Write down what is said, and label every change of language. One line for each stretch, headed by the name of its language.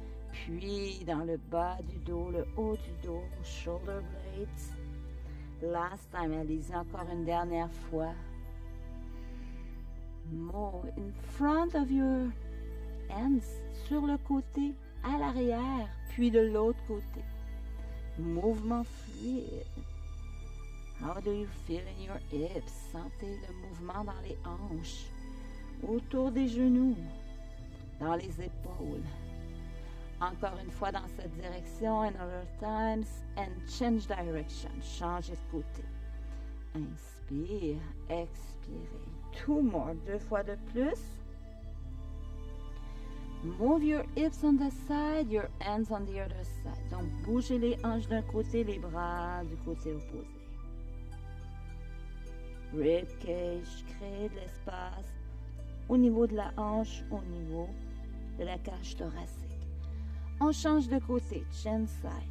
French: Puis dans le bas du dos, le haut du dos,
English: shoulder blades. Last time,
French: allez-y encore une dernière fois.
English: Move in front of your hands,
French: sur le côté, à l'arrière, puis de l'autre côté. Mouvement fluide.
English: How do you feel in your hips?
French: Sentez le mouvement dans les hanches, autour des genoux, dans les épaules. Encore une fois dans cette direction,
English: another times, and change direction.
French: Changez de côté. Inspire, expirez.
English: Two more,
French: 2 fois de plus.
English: Move your hips on the side, your hands on the other side.
French: Donc, bougez les hanches d'un côté, les bras du côté opposé.
English: Rib cage,
French: créez de l'espace au niveau de la hanche, au niveau de la cage thoracique. On change de côté,
English: chin side.